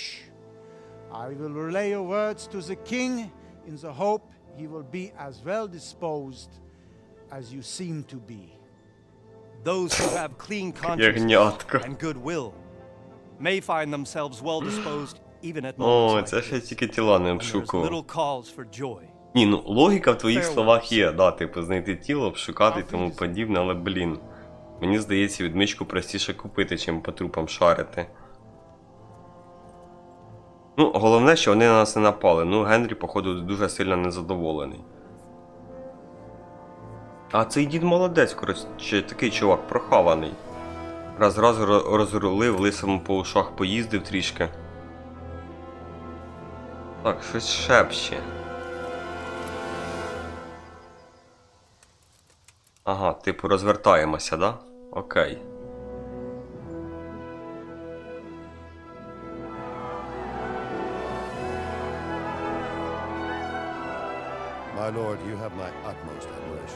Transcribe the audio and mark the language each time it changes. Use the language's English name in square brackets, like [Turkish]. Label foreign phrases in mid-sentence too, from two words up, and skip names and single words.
[English] I will relay your words to the king in the hope he will be as well disposed as you seem to be. Those who have clean consciences and goodwill may find themselves well disposed even at moments like [Ukrainian] це ще тільки тіла не [English] this, when there's [Ukrainian] обшукував. [English] little cause for joy. [Ukrainian] Ні, ну логіка в твоїх словах є, да, типу, знайти тіло, обшукати і тому подібне, але, блін, мені здається, відмичку простіше купити, чим по трупам шарити. Ну, головне, що вони на нас не напали. Ну, Генрі, походу, дуже сильно незадоволений. А цей дід молодець, коротше, такий чувак прохаваний. Раз розрулив, лисому по ушах поїздив трішки. Так, щось шепче. Ага, типу розвертаємося, да? Окей. [English] My lord, you have my utmost admiration.